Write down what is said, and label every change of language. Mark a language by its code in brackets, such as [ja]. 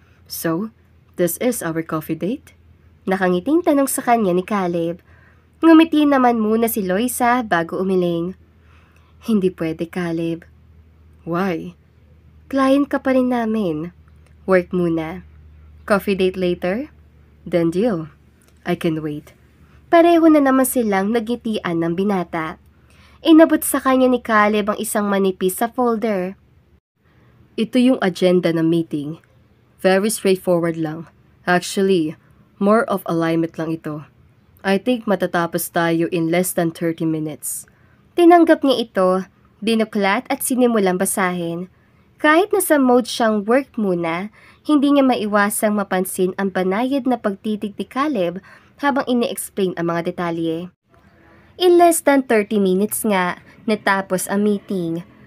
[en] So, this is our coffee date? [tl] Nakangiting tanong sa kanya ni Caleb. Ngumiti naman muna si Loisa bago umiling. Hindi pwede, Caleb. [en] Why? [tl] Client ka pa rin namin. Work muna. [en] Coffee date later? Then deal. I can wait. [tl] Pareho na naman silang nagngitian ng binata. Inabot sa kanya ni Caleb ang isang manipis sa folder. Ito yung agenda ng meeting. [en] Very straightforward [tl] lang. [en] Actually, more of alignment [tl] lang ito. [en] I think [tl] matatapos tayo [en] in less than 30 minutes. [tl] Tinanggap niya ito, binuklat at sinimulang basahin. Kahit nasa mode siyang work muna, hindi niya maiwasang mapansin ang banayad na pagtitig ni Caleb habang ini-explain ang mga detalye. [en] In less than 30 minutes [tl] nga, natapos ang [en] meeting.